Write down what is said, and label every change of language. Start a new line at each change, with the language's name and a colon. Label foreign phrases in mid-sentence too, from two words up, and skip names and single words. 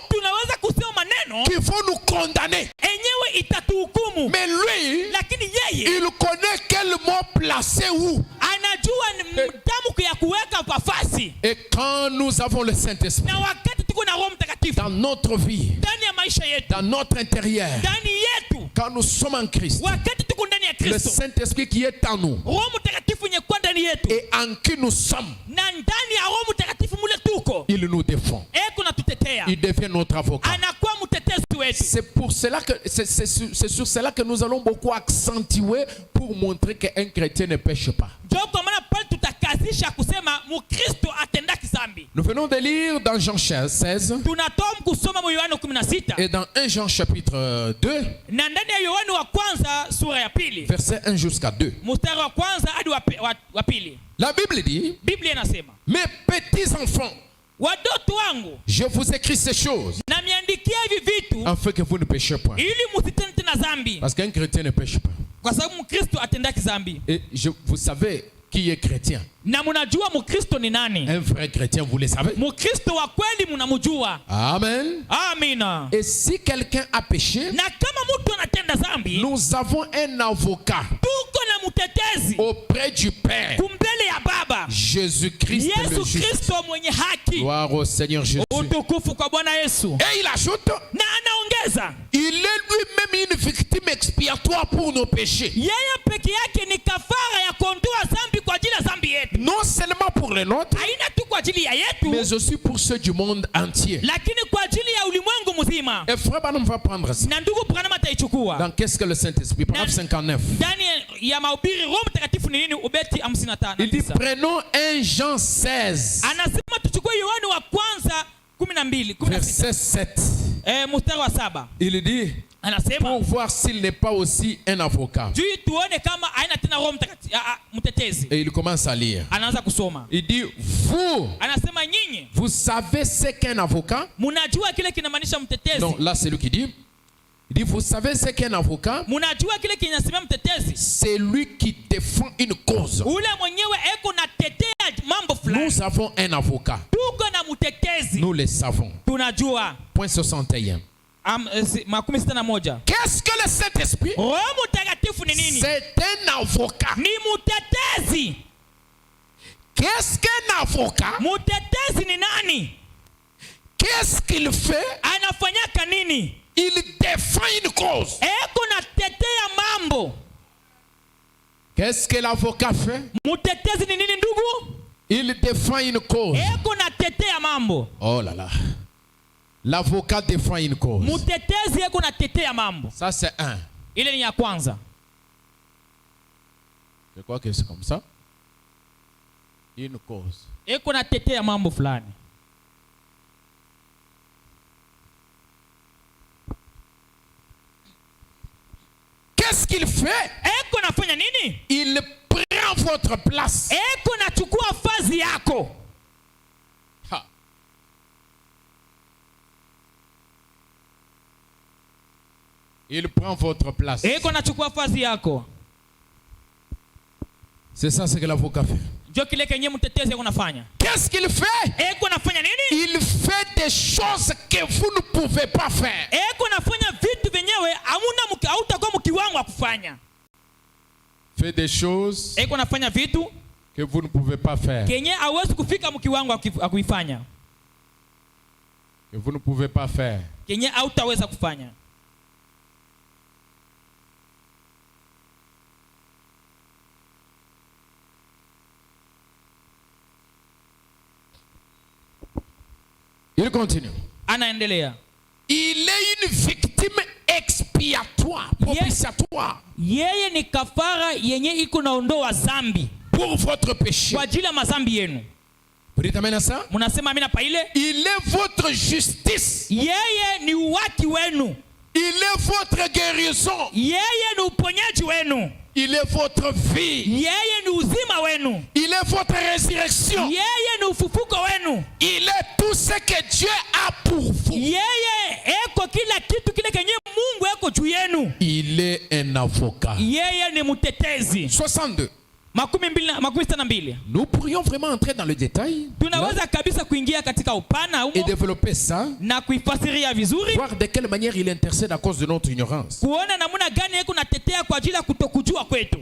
Swahili: tunaweza kusema maneno
French: qui vont nous condamner.
Swahili: enyewe itatuhukumu.
French: Mais lui,
Swahili: Lakini yeye
French: il connaît quel mot placer où.
Swahili: anajua ni mtamko ya kuweka nafasi.
French: Et quand nous avons le Saint-Esprit
Swahili: Na wakati tuko na Roho Mtakatifu
French: dans notre vie,
Swahili: ndani ya maisha yetu,
French: dans notre intérieur,
Swahili: ndani yetu,
French: quand nous sommes en Christ,
Swahili: wakati tuko ndani ya
French: le
Swahili: Kristo,
French: Saint-Esprit qui est en nous
Swahili: Roho Mtakatifu yenye kuwa ndani yetu
French: et en qui nous sommes,
Swahili: na ndani ya Roho Mtakatifu mule tuko,
French: il nous défend.
Swahili: eko natutetea,
French: Il devient notre avocat.
Swahili: anakuwa mtetezi wetu.
French: C'est pour cela que c'est sur cela que nous allons beaucoup accentuer pour montrer qu'un chrétien ne pêche pas.
Swahili: Ndio kwa maana pale tutakazisha kusema Mkristo atendaki dhambi.
French: Nous venons de lire dans Jean 16
Swahili: Tunatoa kusoma mu Yohana 16
French: et dans 1 Jean chapitre 2,
Swahili: na ndani ya Yohana wa kwanza sura ya pili
French: verset 1 jusqu'à 2.
Swahili: mstari wa kwanza hadi wa pili.
French: La Bible dit,
Swahili: Biblia inasema,
French: mes petits enfants,
Swahili: wadoto wangu
French: je vous écris ces choses
Swahili: namiandikia hivi vitu
French: afin que vous ne péchiez point.
Swahili: ili msitende tena dhambi,
French: Parce qu'un chrétien ne pêche pas.
Swahili: kwa sababu Mkristo atendaki dhambi.
French: Et vous savez qui est chrétien.
Swahili: Na mnajua Mkristo ni nani?
French: Un vrai chrétien, vous le savez.
Swahili: Mkristo wa kweli mnamjua.
French: Amen.
Swahili: Amina.
French: Et si quelqu'un a péché,
Swahili: Na kama mtu anatenda dhambi,
French: nous avons un avocat
Swahili: tuko na mtetezi
French: auprès du Père,
Swahili: kumbele ya Baba,
French: Jésus-Christ le
Swahili: Yesu
French: juste.
Swahili: Kristo mwenye haki.
French: Gloire au Seigneur Jésus.
Swahili: Utukufu kwa Bwana Yesu.
French: Et il ajoute,
Swahili: Na anaongeza,
French: il est lui-même une victime expiatoire pour nos péchés.
Swahili: yeye peke yake ni kafara ya kuondoa dhambi kwa ajili ya dhambi yetu.
French: Non seulement pour les nôtres,
Swahili: Haina tu kwa ajili ya yetu,
French: mais aussi pour ceux du monde entier.
Swahili: lakini kwa ajili ya ulimwengu mzima.
French: Et frère Branham va prendre ça.
Swahili: Na ndugu Branham ataichukua.
French: Dans qu'est-ce que le Saint-Esprit? Paragraphe 59.
Swahili: Ndani ya mahubiri Roho Mtakatifu ni nini? Ubeti 55.
French: Il dit, prenons 1 Jean 16,
Swahili: Anasema tuchukue Yohana wa kwanza 12, 16.
French: verset 7.
Swahili: Mstari wa 7.
French: Il dit,
Swahili: Anasema
French: pour voir s'il n'est pas aussi un avocat.
Swahili: juu tuone kama haina tena Roho Mtakatifu mtetezi.
French: Et il commence à lire.
Swahili: Anaanza kusoma.
French: Il dit, vous,
Swahili: Anasema nyinyi
French: vous savez ce qu'est un avocat?
Swahili: mnajua kile kinamaanisha mtetezi.
French: Non, là c'est lui qui dit. Il dit, vous savez ce qu'est un avocat?
Swahili: Mnajua kile kinasemea mtetezi?
French: C'est lui qui défend une cause.
Swahili: Ule mwenyewe eko natetea mambo fulani.
French: Nous avons un avocat.
Swahili: Tuko na mtetezi.
French: Nous le savons.
Swahili: Tunajua.
French: Point 61.
Swahili: 61.
French: Qu'est-ce que le Saint-Esprit?
Swahili: Roho Mtakatifu ni nini?
French: C'est un avocat.
Swahili: Ni mtetezi.
French: Qu'est-ce qu'un avocat?
Swahili: Mtetezi ni nani?
French: Qu'est-ce qu'il fait?
Swahili: Anafanyaka nini?
French: Il défend une cause.
Swahili: Eko natetea mambo.
French: Qu'est-ce que l'avocat fait?
Swahili: Mtetezi ni nini ndugu?
French: Il défend une cause.
Swahili: Eko natetea mambo.
French: Oh là là. L'avocat défend une cause.
Swahili: Mtetezi eko natetea mambo.
French: Ça c'est un.
Swahili: Ile ni ya kwanza.
French: Je crois que c'est comme ça. Une cause.
Swahili: Eko natetea mambo fulani.
French: Qu'est-ce qu'il fait?
Swahili: Eko nafanya nini?
French: Il prend votre place.
Swahili: Eko nachukua fazi yako. Ha.
French: Il prend votre place.
Swahili: Eko nachukua fazi yako.
French: C'est ça ce que l'avocat fait.
Swahili: ndio kile kenye mtetezi yako nafanya.
French: Qu'est-ce qu'il fait?
Swahili: Eko nafanya nini?
French: Il fait des choses que vous ne pouvez pas faire.
Swahili: Eko nafanya vitu venyewe hamuna hautakuwa mkiwango wa kufanya.
French: Fait des choses
Swahili: Eko nafanya vitu
French: que vous ne pouvez pas faire.
Swahili: kenye hawezi kufika mkiwango wa kuifanya.
French: Que vous ne pouvez pas faire.
Swahili: Kenye hautaweza kufanya.
French: Il continue.
Swahili: Anaendelea.
French: Il est une victime expiatoire, propitiatoire.
Swahili: Yeye ni kafara yenye iko naondoa zambi
French: Pour votre péché.
Swahili: kwa ajili ya mazambi yenu.
French: Vous dites amen à ça?
Swahili: Munasema amina pa ile?
French: Il est votre justice.
Swahili: Yeye ni uwaki wenu.
French: Il est votre guérison.
Swahili: Yeye ni uponyaji wenu.
French: Il est votre vie.
Swahili: Yeye ni uzima wenu.
French: Il est votre résurrection.
Swahili: Yeye ni ufufuko wenu.
French: Il est tout ce que Dieu a pour vous.
Swahili: Yeye eko kila kitu kile kenye Mungu eko juu yenu.
French: Il est un avocat.
Swahili: Yeye ni mtetezi.
French: 62.
Swahili: Makumi sita na mbili.
French: Nous pourrions vraiment entrer dans le détail
Swahili: Tunaweza kabisa kuingia katika upana
French: et
Swahili: humo
French: développer ça,
Swahili: na kuifasiria vizuri,
French: voir de quelle manière il intercède à cause de notre ignorance.
Swahili: kuona namna gani yeye kunatetea kwa ajili ya kutokujua kwetu.